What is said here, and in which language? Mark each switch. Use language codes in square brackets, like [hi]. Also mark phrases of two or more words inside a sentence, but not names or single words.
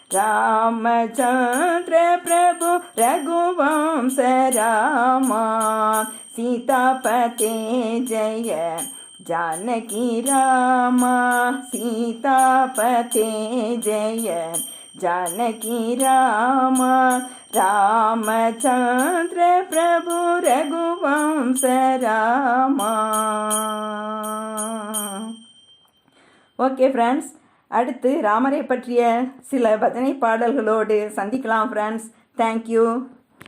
[sa] रामचंद्र प्रभु रघुवंश राम सीतापते जय जानकी राम सीतापते जय जानकी राम रामचंद्र प्रभु रघुवंश राम [en] OK friends, [ta] அடுத்து ராமரை பற்றிய சில பஜனை பாடல்களோடு சந்திக்கலாம் ஃப்ரெண்ட்ஸ். தேங்க்யூ.